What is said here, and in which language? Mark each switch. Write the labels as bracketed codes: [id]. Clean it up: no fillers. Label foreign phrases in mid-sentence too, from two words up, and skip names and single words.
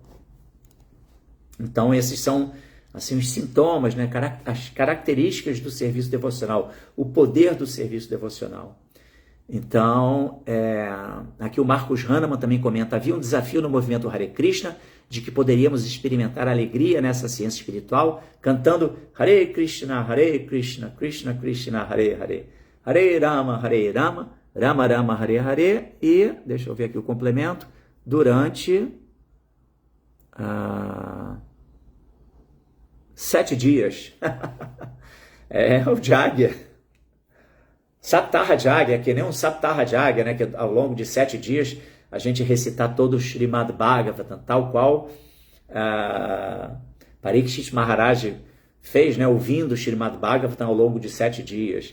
[pt] Então esses são assim os sintomas, né, as características do serviço devocional, o poder do serviço devocional. Então, aqui o Marcos Hahnemann também comenta, havia um desafio no movimento Hare Krishna, de que poderíamos experimentar alegria nessa ciência espiritual, cantando [sa] हरे कृष्ण कृष्ण कृष्ण हरे हरे हरे राम राम राम हरे हरे, [pt] e, deixa eu ver aqui o complemento, durante 7 dias. O Jagya. [sa] सप्ताह यज्ञ, [pt] que nem um [sa] सप्ताह यज्ञ, [pt] né, que ao longo de 7 dias a gente recitar todo o Srimad Bhagavatam, tal qual Parikshit Maharaj fez, né, ouvindo o Srimad Bhagavatam ao longo de 7 dias.